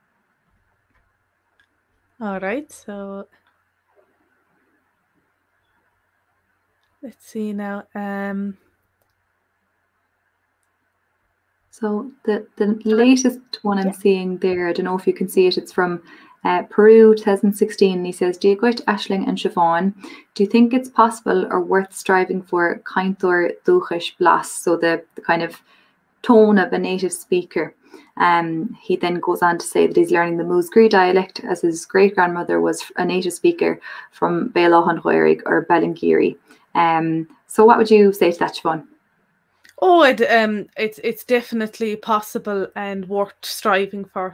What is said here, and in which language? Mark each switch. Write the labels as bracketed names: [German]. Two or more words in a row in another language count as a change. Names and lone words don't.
[English] All right, so let's see now. So the latest one I'm seeing there, I don't know if you can see it, it's from Peru 2016. He says, Gaeilge, Aisling and Siobhán, do you think it's possible or worth striving for [Irish] cainteoir dúchais blas, [English] so the kind of tone of a native speaker? He then goes on to say that he's learning the Musgrave dialect as his great-grandmother was a native speaker from Bailach or Ballingeary. So what would you say to that, Siobhán? Oh, it's definitely possible and worth striving for.